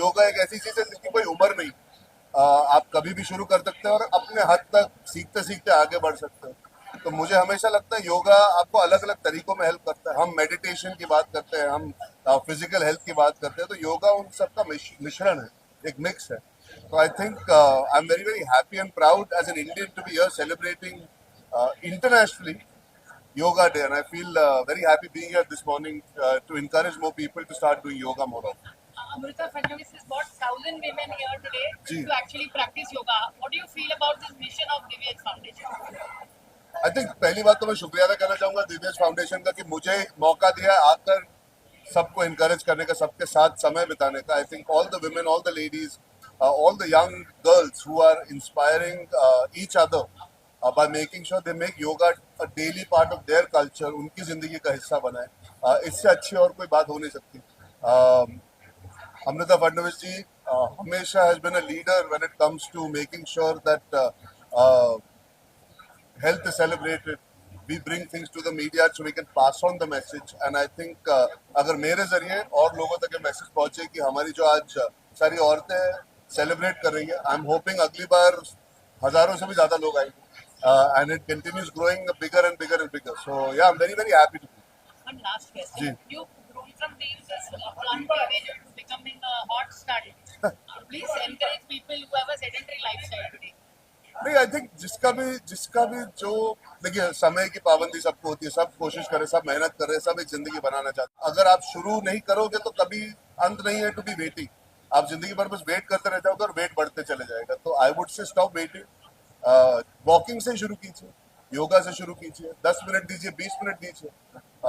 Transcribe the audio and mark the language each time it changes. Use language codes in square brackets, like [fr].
[hi] योगा एक ऐसी चीज है जिसकी कोई उम्र नहीं, आप कभी भी शुरू कर सकते हैं और अपने हद तक सीखते सीखते आगे बढ़ सकते हैं। तो मुझे हमेशा लगता है योगा आपको अलग अलग तरीकों में हेल्प करता है। हम मेडिटेशन की बात करते हैं, हम फिजिकल हेल्थ की बात करते हैं, तो योगा उन सबका मिश्रण है, एक मिक्स है। [en] तो I think I am very very happy and proud as an Indian to be here celebrating internationally Yoga Day, and I feel very happy being here this morning to encourage more people to start doing yoga more often. Amrita Fadnavis has got 1,000 women here today to actually practice yoga. What do you feel about this mission of Divyaj Foundation? I think [hi] पहली बात तो मैं शुक्रिया अदा करना चाहूंगा दिव्यज foundation का कि मुझे मौका दिया आकर सबको encourage करने का, सबके साथ समय बिताने का। [en] I think all the women, all the ladies, all the young girls who are inspiring each other by making sure they make yoga a daily part of their culture, [hi] उनकी जिंदगी का हिस्सा बनाए। इससे अच्छी और कोई बात हो नहीं सकती। [en] Amrita Fadnavis ji हमेशा has been a leader when it comes to making sure that health is celebrated. We bring things to the media so we can pass on the message, and I think [hi] अगर मेरे जरिए और लोगों तक ये message पहुंचे कि हमारी जो आज सारी औरतें सेलिब्रेट कर रही है, [en] I am hoping [hi] अगली बार हजारों से भी ज्यादा लोग आएंगे, [en] and it continues growing bigger and bigger [hi] and bigger. [en] So yeah, I'm very very happy to be. One last question. [hi] Ji. [en] You've grown from being just a fun teenager to becoming a hot star Please encourage people who have a sedentary lifestyle today. [hi] नहीं, [en] I think [hi] जिसका भी जो, देखिए समय की पाबंदी सबको होती है, सब कोशिश करे, सब मेहनत करे, सब एक जिंदगी बनाना चाहते हैं। अगर आप शुरू नहीं करोगे तो कभी अंत नहीं है [en] To be waiting. [hi] आप जिंदगी भर बस वेट करते रह जाओगे और वेट बढ़ते चले जाएगा। तो [en] I would say stop waiting, [hi] walking से शुरू कीजिए, योगा से शुरू कीजिए, 10 मिनट दीजिए, 20 मिनट दीजिए।